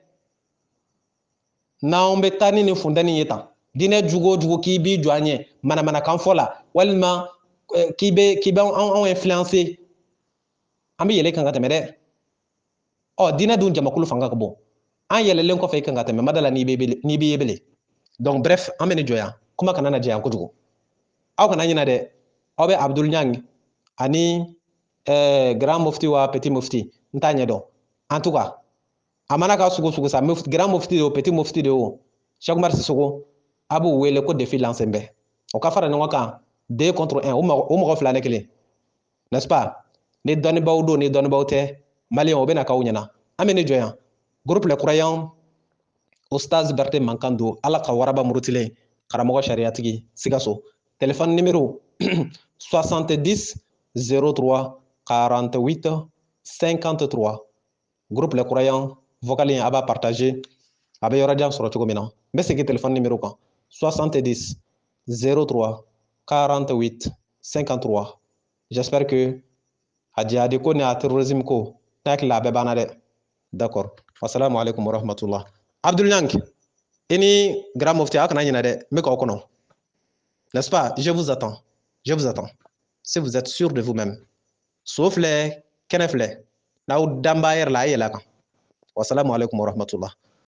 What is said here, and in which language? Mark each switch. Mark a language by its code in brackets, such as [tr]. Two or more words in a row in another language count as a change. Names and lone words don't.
[bm] n'an bɛ taa ni nin funtɛni ye tan diinɛ jugu o jugu k'i b'i jɔ an ɲɛ manamanakan fɔ la walima k'i bɛ anw influencer an bɛ yɛlɛ kan ka tɛmɛ dɛ diinɛ dun jamakulu fanga ka bon an yɛlɛlen kɔfɛ i kan ka tɛmɛ madala n'i b'i ye bele donc bref an bɛ nin jɔ yan kuma kana na jɛ yan kojugu aw kana ɲinɛ dɛ aw bɛ Abdul Ɲang ani [fr] grand mufti [bm] wa [fr] petit mufti [bm] n t'a ɲɛ dɔn [fr] en tout cas [bm] a mana ka sugu sugu sa [fr] grand mufti [bm] de o [fr] petit mufti [bm] de o Cheikh Umar Sissoco a b'u wele ko défi lancé bɛ o ka fara ɲɔgɔn kan [fr] 2 contre 1 [bm] o mɔgɔ fila ne kelen [fr] n'est-ce pas [bm] ni dɔnnibaw don ni dɔnnibaw tɛ maliyɛn o bɛna k'aw ɲɛna an bɛ ne jɔ yan groupe [fr] les croyants [bm] Ostaz Berté Mankan don ala ka waraba murutilen karamɔgɔ sariyatigi Sikaso [fr] téléphone numéro 70 03 48 53 groupe les croyants vocal [bm] in a b'a partager a bɛ yɔrɔ jan sɔrɔ cogo min na n bɛ segin [fr] téléphone numéro [bm] kan 70 03 48 53 [fr] j'espère que [bm] a jihadi ko ni a terrorisme ko n'a hakili la a bɛɛ banna dɛ d'accord [ar] والسلام عليكم ورحمة الله [bm] Abdul Yank ini [fr] grand mufti [bm] a kana ɲinɛ dɛ n bɛ k'aw kɔnɔ [fr] n'est-ce pas je vous attends si vous êtes sûr de vous-même [bm] so filɛ kɛnɛ filɛ n'aw danbaa yɛrɛ la a yɛlɛ a kan [ar] والسلام عليكم ورحمة الله